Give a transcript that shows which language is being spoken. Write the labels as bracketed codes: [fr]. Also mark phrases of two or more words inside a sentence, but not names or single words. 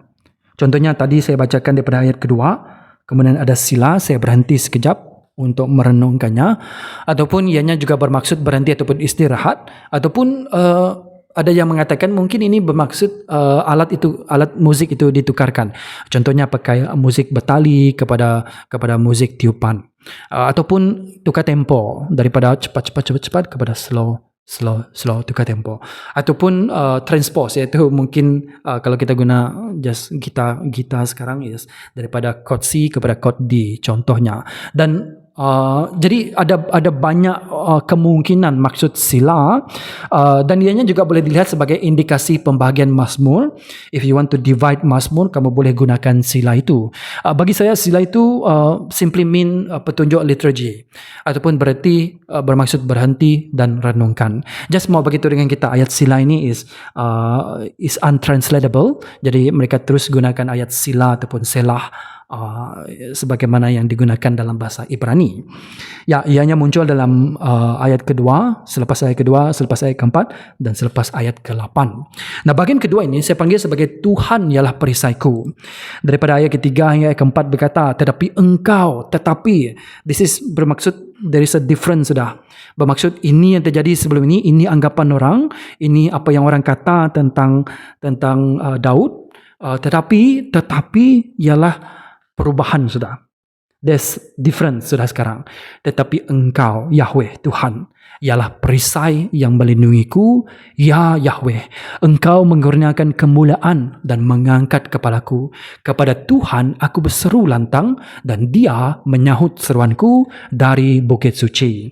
[ms] Contohnya tadi saya bacakan daripada ayat kedua, kemudian ada sila, saya berhenti sekejap untuk merenungkannya, ataupun ianya juga bermaksud berhenti ataupun istirahat, ataupun ada yang mengatakan mungkin ini bermaksud alat musik itu ditukarkan. Contohnya pakai musik betali kepada musik tiupan, ataupun tukar tempo daripada cepat kepada slow tukar tempo, ataupun transpose, iaitu mungkin kalau kita guna just gitar sekarang daripada chord C kepada chord D contohnya. Dan jadi ada banyak kemungkinan maksud sila, dan ianya juga boleh dilihat sebagai indikasi pembahagian Mazmur. [en] If you want to divide Mazmur, [ms] kamu boleh gunakan sila itu. Bagi saya sila itu [en] simply mean [ms] petunjuk liturgi, ataupun berarti bermaksud berhenti dan renungkan. Just mau begitu dengan kita, ayat sila ini [en] is untranslatable. [ms] Jadi mereka terus gunakan ayat sila ataupun selah sebagaimana yang digunakan dalam bahasa Ibrani. Ya, ianya muncul dalam ayat kedua, selepas ayat kedua, selepas ayat keempat, dan selepas ayat ke-8. Nah, bagian kedua ini saya panggil sebagai Tuhan ialah perisaiku. Daripada ayat ketiga hingga ayat keempat berkata, tetapi, [en] this is bermaksud there is a difference sudah. [ms] Bermaksud ini yang terjadi sebelum ini anggapan orang, ini apa yang orang kata tentang Daud, tetapi ialah perubahan sudah. [en] There's difference [ms] sudah sekarang. Tetapi engkau, Yahweh, Tuhan, ialah perisai yang melindungiku. Ya Yahweh, engkau mengurniakan kemuliaan dan mengangkat kepalaku. Kepada Tuhan aku berseru lantang dan dia menyahut seruanku dari bukit suci.